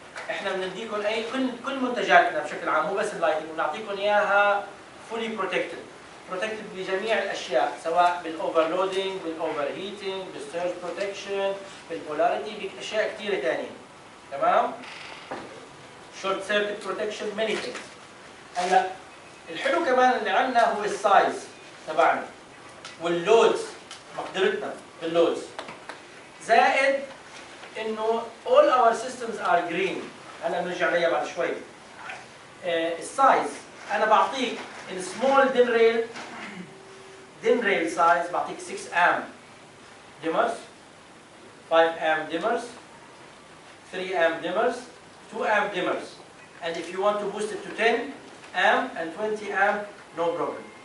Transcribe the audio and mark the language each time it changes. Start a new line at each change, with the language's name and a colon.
Arabic: احنا بنديكم اي كل منتجاتنا بشكل عام مو بس اللايتنج بنعطيكم اياها فولي بروتكتد بجميع الاشياء سواء بالاوفرلودنج بالاوفر هيتنج بالسيرج بروتكشن بالبولاريتي باشياء كثيره ثانيه. تمام؟
English: short circuit protection, many things.
Arabic: هلا الحلو كمان اللي عندنا هو السايز تبعنا واللودز، مقدرتنا باللودز، زائد انه
English: all our systems are green.
Arabic: هلا بنرجع عليها بعد شوي. السايز انا بعطيك السمول
English: DIN rail size بعطيك 6 amp dimmers, 5 amp dimmers, 3 amp dimmers, 2 amp dimmers, and if you want to boost it to 10 amp and 20 amp, no problem.